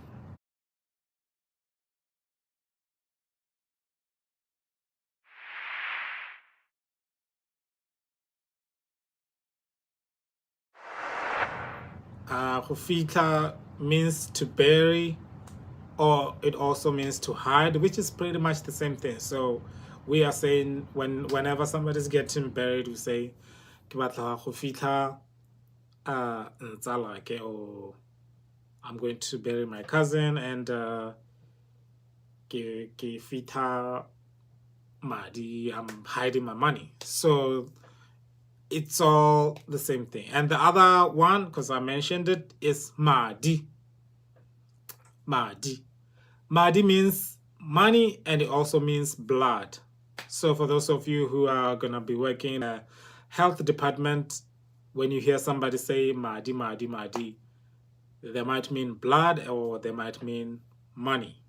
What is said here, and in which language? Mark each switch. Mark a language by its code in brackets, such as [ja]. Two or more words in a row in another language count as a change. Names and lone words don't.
[en] Kofita means to bury, or it also means to hide, which is pretty much the same thing. So we are saying whenever somebody's getting buried, we say [tn] ke batla go fitlha ntsala ke, [en] or I'm going to bury my cousin, and [tn] ke fitlha madi, [en] I'm hiding my money. So it's all the same thing. And the other one, because I mentioned it, is madi. Madi. Madi means money, and it also means blood. So for those of you who are going to be working in a health department, when you hear somebody say [tn] madi, madi, madi, [en] they might mean blood or they might mean money.